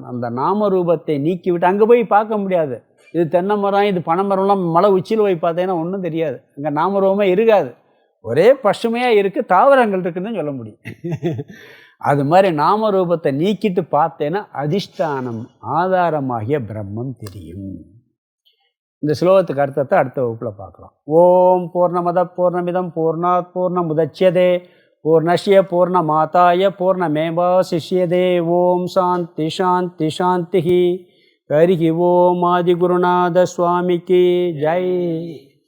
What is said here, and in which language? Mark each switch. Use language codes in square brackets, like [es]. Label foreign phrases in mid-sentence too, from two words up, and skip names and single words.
[ta] அந்த நாமரூபத்தை நீக்கிவிட்டு அங்கே போய் பார்க்க முடியாது. இது தென்னை மரம், இது பனை மரம்லாம் மலை உச்சியில் போய் பார்த்தீங்கன்னா ஒன்றும் தெரியாது, அங்கே நாமரூபமே இருக்காது, ஒரே பசுமையாக இருக்குது, தாவரங்கள் இருக்குதுன்னு சொல்ல முடியும். அது மாதிரி நாமரூபத்தை நீக்கிட்டு பார்த்தேன்னா அதிஷ்டானம் ஆதாரமாகிய பிரம்மம் தெரியும். இந்த ஸ்லோகத்துக்கு அர்த்தத்தை அடுத்த வகுப்பில் பார்க்கலாம். [sa] ॐ पूर्णमदः पूर्णमिदं पूर्णात् पूर्णमुदच्यते पूर्णस्य पूर्णमादाय पूर्णमेवावशिष्यते. ॐ शान्तिः शान्तिः शान्तिः. [ta] ஹரி ஓம் ஆதிகுருநாத சுவாமிக்கு ஜெய்.